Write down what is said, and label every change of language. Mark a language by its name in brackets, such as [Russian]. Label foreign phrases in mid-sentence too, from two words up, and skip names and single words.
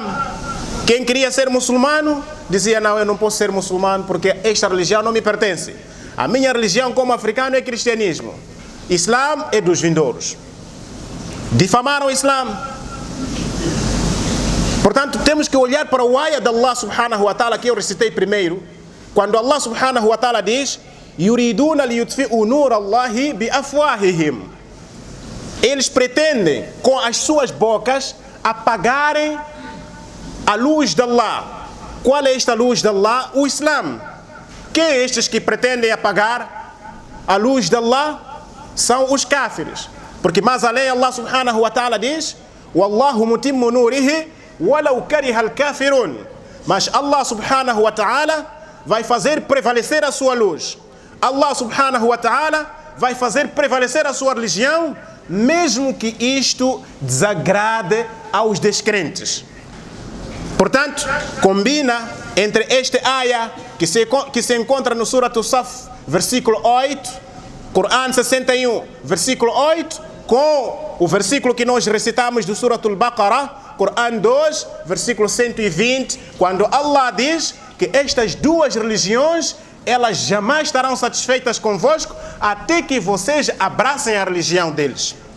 [Portuguese] Quem queria ser muçulmano dizia: não, eu não posso ser muçulmano porque esta religião não me pertence. A minha religião como africano é cristianismo. Islã é dos vindouros. Difamaram o Islã. Portanto, temos que olhar para o ayah de [Arabic] الله سبحانه وتعالى [Portuguese] que eu recitei primeiro, quando [Arabic] الله سبحانه وتعالى [Portuguese] diz: [Arabic] يريدون ليطفئوا نور الله بأفواههم. [Portuguese] Eles pretendem com as suas bocas apagarem a luz de Allah. Qual é esta luz de Allah? O Islã. Quem é estes que pretendem apagar a luz de Allah? São os káfiros. Porque mais além [Arabic] الله سبحانه وتعالى [Portuguese] diz: [Arabic] والله متم نوره ولو كره الكافرون. [Portuguese] Mas [Arabic] الله سبحانه وتعالى [Portuguese] vai fazer prevalecer a sua luz. [Arabic] الله سبحانه وتعالى [Portuguese] vai fazer prevalecer a sua religião, mesmo que isto desagrade aos descrentes. Portanto, combina entre este ayah que se encontra no Surat As-Saf, versículo 8, Quran 61, versículo 8, com o versículo que nós recitamos do Surat Al-Baqarah, Quran 2, versículo 120, quando Allah diz que estas duas religiões, elas jamais estarão satisfeitas convosco até que vocês abracem a religião deles.